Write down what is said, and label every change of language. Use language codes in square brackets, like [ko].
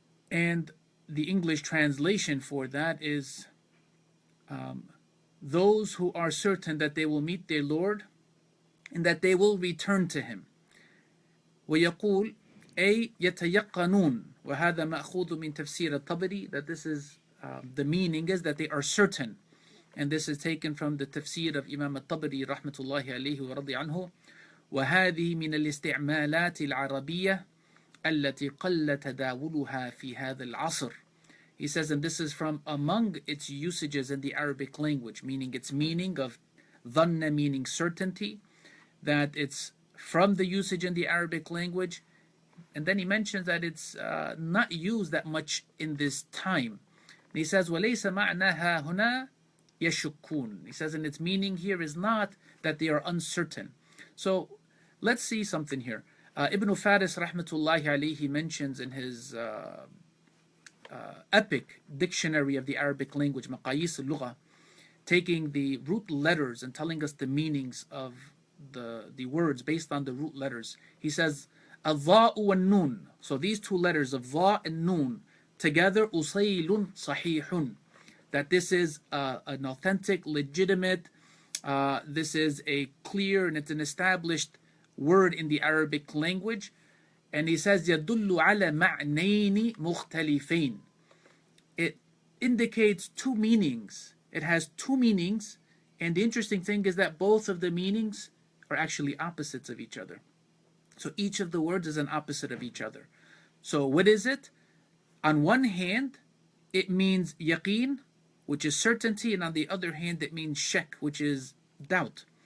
[en] And the English translation for that is those who are certain that they will meet their Lord and that they will return to him. [ar] ويقول أي يتيقنون وهذا مأخوذ من تفسير الطبري, [en] that this is the meaning is that they are certain, and this is taken from the tafsir of Imam al-Tabari rahmatullahi alayhi wa radi anhu. [ar] وهذه من الاستعمالات العربية التي قل تداولها في هذا العصر. [en] He says, and this is from among its usages in the Arabic language, meaning its meaning of dhanna meaning certainty, that it's from the usage in the Arabic language. And then he mentions that it's not used that much in this time. And he says, [ar] وَلَيْسَ مَعْنَاهَا هُنَا يَشُكُّونَ. [en] He says, and its meaning here is not that they are uncertain. So let's see something here. Ibn Faris rahmatullahi alayhi mentions in his epic dictionary of the Arabic language, Maqayis al-Lugha, taking the root letters and telling us the meanings of the words based on the root letters. He says, al-dha'u wal-nun. So these two letters of dha and nun together, usaylun sahihun. That this is an authentic, legitimate, this is a clear and it's an established word in the Arabic language. And he says, [ar] يَدُلُّ عَلَى مَعْنَيْنِ مُخْتَلِفَيْن. [en] It indicates two meanings. It has two meanings, and the interesting thing is that both of the meanings are actually opposites of each other. So each of the words is an opposite of each other. So what is it? On one hand, it means yaqeen, which is certainty, and on the other hand, it means shak, which is doubt.